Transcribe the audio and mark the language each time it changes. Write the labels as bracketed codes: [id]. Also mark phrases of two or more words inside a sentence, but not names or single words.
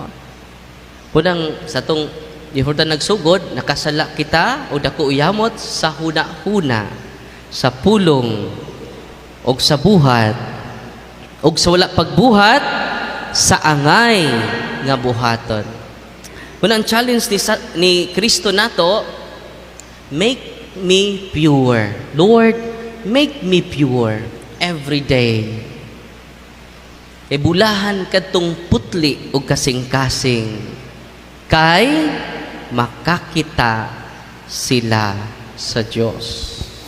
[ceb] Punang sa tong before ta nagsugod, nakasala kita o dako uyamot sa huna-huna, sa pulong, o sa buhat, o sa wala pagbuhat, sa angay nga buhaton. Ang challenge ni Kristo nato, [en] make me pure. Lord, make me pure every day. [ceb] E bulahan kadtong putli o kasing-kasing, kay makakita sila sa Diyos.